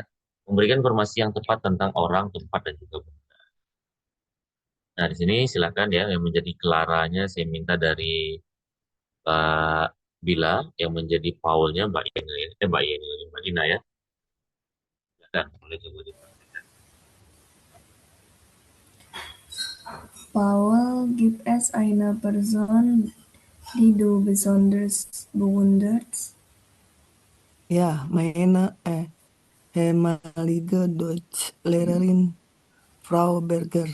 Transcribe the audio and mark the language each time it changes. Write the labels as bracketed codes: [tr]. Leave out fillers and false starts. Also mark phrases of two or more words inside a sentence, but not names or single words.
[id] Memberikan informasi yang tepat tentang orang, tempat dan juga benda. Nah, di sini silakan ya, yang menjadi Claranya saya minta dari Mbak Bila, yang menjadi Paulnya Mbak Yeni, Mbak Dina ya. Silakan, boleh coba dipraktikkan. [de] Paul gibt es eine Person, die du besonders bewunderst? Ja, meine ehemalige Deutschlehrerin Frau Berger.